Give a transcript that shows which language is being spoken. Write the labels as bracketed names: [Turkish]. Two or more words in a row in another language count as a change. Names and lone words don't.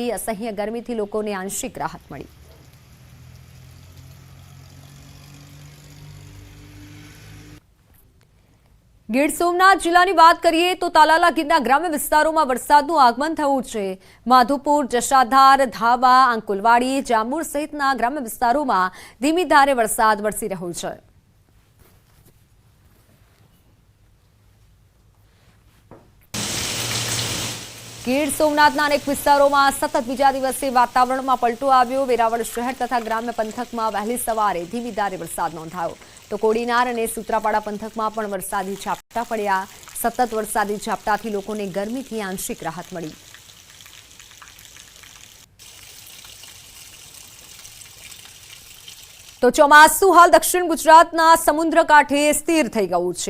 [Gujarati] અસહ્ય ગરમીથી લોકોને આંશિક રાહત મળી। ગીર સોમનાથ જિલ્લાની વાત કરીએ તો તાલાલા ગીરના ગ્રામ્ય વિસ્તારોમાં વરસાદનું આગમન થયું છે। માધુપુર, જશાધાર, ધાબા, અંકુલવાડી, જાંબુર સહિતના ગ્રામ્ય વિસ્તારોમાં ધીમી ધારે વરસાદ વરસી રહ્યો છે। ગીર સોમનાથના અનેક વિસ્તારોમાં સતત બીજા દિવસે વાતાવરણમાં પલટો આવ્યો। વેરાવળ શહેર તથા ગ્રામ્ય પંથકમાં वહેલી સવારે ધીમી ધારે વરસાદ નોંધાયો। तो कोડીનાર અને સૂત્રાપાડા પંથકમાં પણ વરસાદી ઝાપટા પડ્યા। સતત વરસાદી ઝાપટાથી લોકોને ગરમીથી આંશિક રાહત मળી। तो ચોમાસું હાલ દક્ષિણ ગુજરાતના સમુદ્ર કાંઠે સ્થિર થઈ ગયું છે।